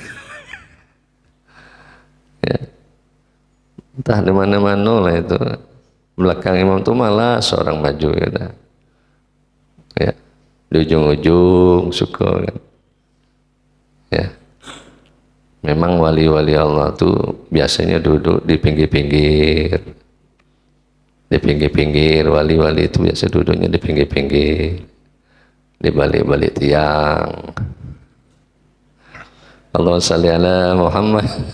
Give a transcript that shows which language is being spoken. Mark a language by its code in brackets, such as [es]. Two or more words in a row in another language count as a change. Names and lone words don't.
[id] Ya. Entah di mana-mana lah itu. Belakang imam tuh malah seorang maju ya. Ya. Di ujung-ujung suka kan. Ya. Memang wali-wali Allah tuh biasanya duduk di pinggir-pinggir. Di pinggir-pinggir, wali-wali itu biasa duduknya di pinggir-pinggir. Di balik-balik tiang. [ar] اللهم صل على محمد.